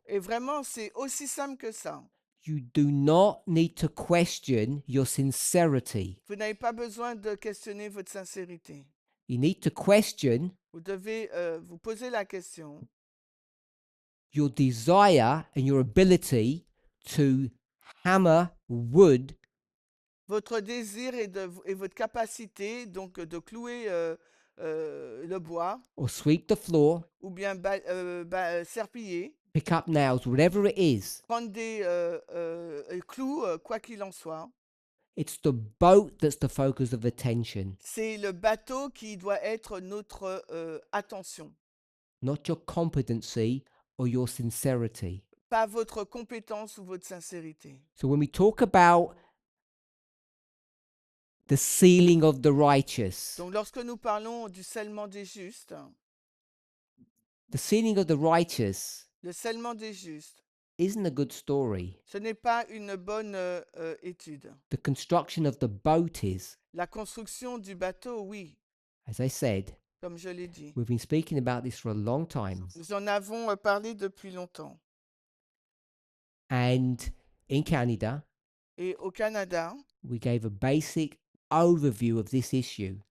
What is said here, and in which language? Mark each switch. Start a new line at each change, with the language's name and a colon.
French: Et vraiment, c'est aussi simple que ça.
English: You do not need to question your sincerity.
French: Vous n'avez pas besoin de questionner votre sincérité.
English: You need to question
French: Vous devez vous poser la question,
English: your desire and your ability to hammer wood
French: votre désir et votre capacité donc de clouer le bois
English: or sweep the floor,
French: ou bien serpiller,
English: pick up nails, whatever it is.
French: prendre des clous, quoi qu'il en soit.
English: It's the boat that's the focus of attention,
French: C'est le bateau qui doit être notre attention,
English: not your competency or your sincerity.
French: pas votre compétence ou votre sincérité.
English: So when we talk about the sealing of the righteous,
French: Donc lorsque nous parlons du scellement des justes,
English: the sealing of the righteous
French: le scellement des justes,
English: isn't a good story.
French: ce n'est pas une bonne étude.
English: The construction of the boat is.
French: La construction du bateau, oui,
English: As I said,
French: comme je l'ai dit.
English: we've been speaking about this for a long time.
French: Nous en avons parlé depuis longtemps.
English: And in Canada,
French: Et au Canada,
English: we gave a basic overview of this issue.